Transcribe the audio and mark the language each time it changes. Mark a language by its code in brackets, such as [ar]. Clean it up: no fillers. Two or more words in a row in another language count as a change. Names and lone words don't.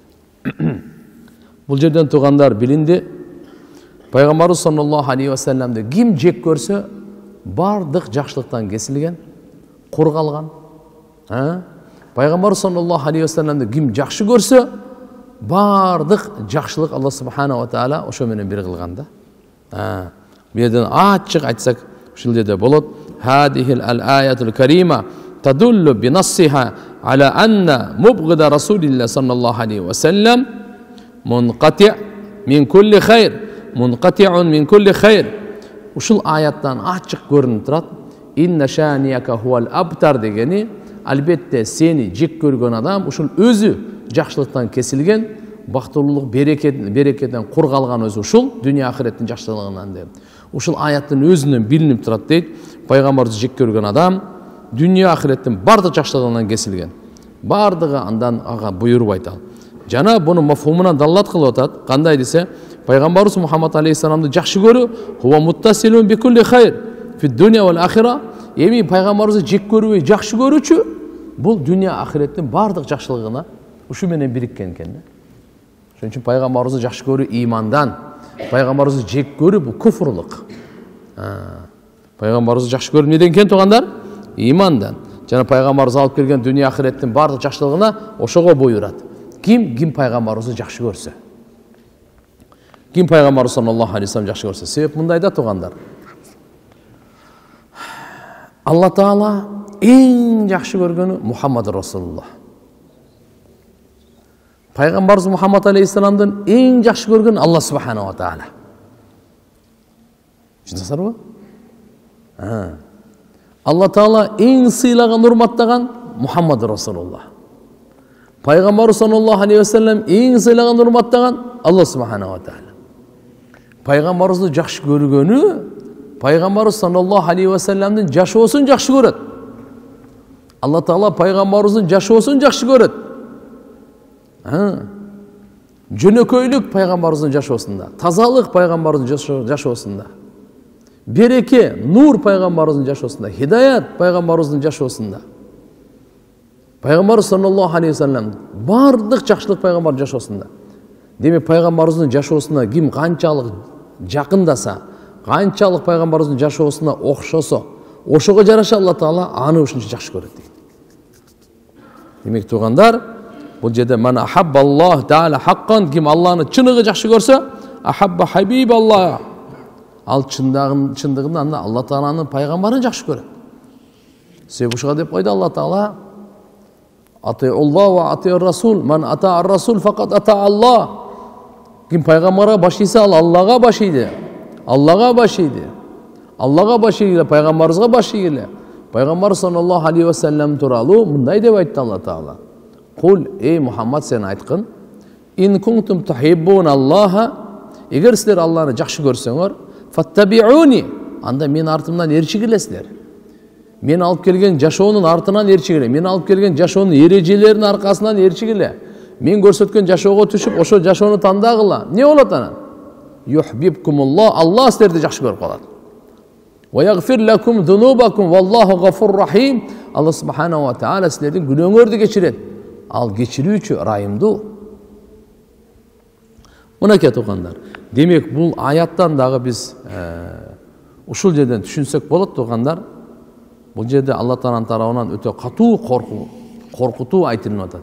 [ky] Бул жерден тугандар билинди. Пайгамбарыбыз [ar] صلى الله عليه وسلم [ky] ким жек көрсө, бардык жакшылыктан кесилген, кургалган. Пайгамбарыбыз [ar] صلى الله عليه وسلم [ky] ким жакшы көрсө, бардык жакшылык [ar] الله سبحانه وتعالى [ky] ошо менен бир кылган да. Бу жерден ачык айтсак, ушул жерде болот. [ar] هذه الآية الكريمة تدل بنصها على أن مبغض رسول الله صلى الله عليه وسلم منقطع من كل خير، منقطع من كل خير. [ky] Ушул аяттан ачык көрүнүп турат. [ar] إن شانئك هو الأبتر [ky] дегени, албетте сени жек көргөн адам ушул өзү жакшылыктан кесилген, бактылуулук, берекеден кургалган өзү ушул дүния ахиреттин жакшылыгынан деп. Ушул аяттын өзүнөн билинип турат дейт. Пайгамбарды жек көргөн адам дүния ахиреттин бардык жакшылыгынан кесилген. Бардыгы андан ага буйрубайт ал. Жана буну мафхумунан даллат кылып атат. Кандай десе, Пайгамбарыбыз Мухаммад алейхиссаламды жакшы көрүү, [ar] هو متصل بكل خير في الدنيا والآخرة. [ky] Эми пайгамбарыбызды жек көрүү, жакшы көрүүчү бул дүния ахиреттин бардык жакшылыгына ушу менен бириккен экен да. Ошон үчүн пайгамбарыбызды жакшы көрүү имандан, пайгамбарыбызды жек көрүү бул куфрлук. Пайгамбарыбызды жакшы көрүү неден экен тугандар? Имандан. Жана пайгамбарыбыз алып келген дүния ахиреттин бардык жакшылыгына ошого буйрат. Ким пайгамбарыбызды жакшы көрсө. Ким пайгамбарыбыз [ar] صلى الله عليه وسلم [ky] жакшы көрсө. Себеп мындайда тугандар. Алла Таала эң жакшы көргөнү Мухаммад Расулуллах. Пайгамбарыбыз Мухаммад алейхиссаламдын эң жакшы көргөнү [ar] الله سبحانه وتعالى. [ky] Түшүнөсүзбү? Алла Таала эң сыйлаган, урматтаган Мухаммад Расулуллах. Пайгамбарыбыз [ar] صلى الله عليه وسلم [ky] эң сыйлаган, урматтаган [ar] الله سبحانه وتعالى. [ky] Пайгамбарыбызды жакшы көргөнү Пайгамбарыбыз [ar] صلى الله عليه وسلم [ky] жашоосун жакшы көрөт. Алла Таала пайгамбарыбыздын жашоосун жакшы көрөт. Жөнөкөйлүк пайгамбарыбыздын жашоосунда, тазалык пайгамбарыбыздын жашоосунда, береке, нур пайгамбарыбыздын жашоосунда, хидаят пайгамбарыбыздын жашоосунда. Пайгамбарыбыз [ar] صلى الله عليه وسلم [ky] бардык жакшылык пайгамбардын жашоосунда. Демек пайгамбарыбыздын жашоосуна ким канчалык жакындаса, канчалык пайгамбарыбыздын жашоосуна окшосо, ошого жараша Алла Таала аны ушунча жакшы көрөт дейт. Демек тугандар, Бұл жерде [ar] من أحب الله تعالى حقا, [ky] ким Алланы чыныгы жакшы көрсө, [ar] أحب حبيب الله. [ky] Ал чындыгында анда Алла Тааланын пайгамбарын жакшы көрөт. Себеби ушуга деп койду Алла Таала: [ar] أطيعوا الله وأطيعوا الرسول، من أطاع الرسول فقد أطاع الله. [ky] Ким пайгамбарга баш ийсе, ал Аллага баш ийди. Аллага баш ийди. Аллага баш ийгиле, пайгамбарыбызга баш ийгиле. Пайгамбар [ar] صلى الله عليه وسلم [ky] тууралуу мындай деп айтты Алла Таала: Кул, ey Muhammad, сен айткын, [ar] إن كنتم تحبون الله, [ky] эгер силер Алланы жакшы көрсөңөр, фаттабиуни, анда мен артымдан ээрчигилесиздер. Мен алып келген жашоонун артынан ээрчигиле, мен алып келген жашоонун эрежелеринин аркасынан ээрчигиле. Мен көрсөткөн жашоого түшүп, ошо жашоону тандагыла. Не болот анан? Юхбибкумуллах, Алла силерди жакшы көрүп калат. [ar] ويغفر لكم ذنوبكم والله غفور رحيم. الله سبحانه وتعالى [ky] силердин күнөөңөрдү кечирет. Ал кечирүүчү, ырайымдуу. Мынакей туугандар. Демек бул аяттан дагы биз ушул жерден түшүнсөк болот туугандар. Бул жерде Алла Тааланын тарабынан өтө катуу коркутуу айтылып атат.